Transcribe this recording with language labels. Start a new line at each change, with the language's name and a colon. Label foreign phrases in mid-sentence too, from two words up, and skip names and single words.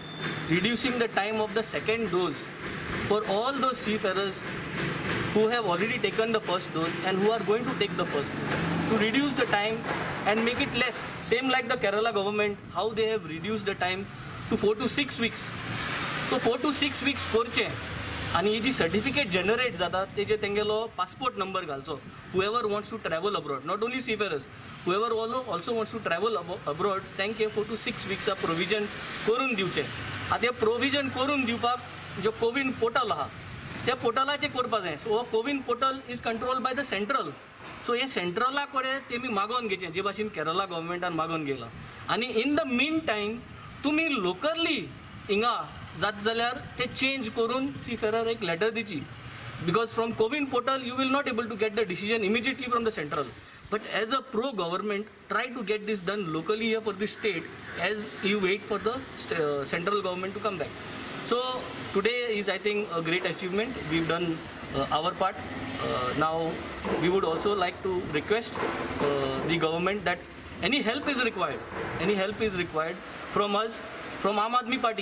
English: of the second dose for all those seafarers who have already taken the first dose and who are going to take the first dose, to reduce the time and make it less. Same like the Kerala government, how they have reduced the time to 4 to 6 weeks. So 4 to 6 weeks
Konkani: करचे आणि हे जी सर्टिफिकेट जनरेट जाता तेजे तेंगेलो पासपोर्ट नंबर घालचो.
English: Whoever wants to travel abroad, not only seafarers, whoever also wants to travel abroad, तांके 4 to 6 weeks a provision
Konkani: करून दिवचे. आता प्रोविजन करून दिवपाक जो कोविन पोर्टल आहा त्या पोर्टलाचे करपा जाय.
English: so CoWIN portal is controlled by the central.
Konkani: सो हे सेंट्रला कडेन तेमी मागोवन घेवचे, जे भाशेन केरला गव्हर्मेंटान मागोवन घेयला.
English: आनी in the mean time
Konkani: तुमी लोकली हिंगा जात जाल्यार ते चेंज करून सीफेरर एक लेटर दिची,
English: because from CoWIN portal you will not able to get the decision immediately from the central. But as a pro-government, try to get this done locally here for the state as you wait for the central government to come back. So today is, I think, a great achievement. We've done our part. Now we would also like to request the government that any help is required from us, from Aam Aadmi Party.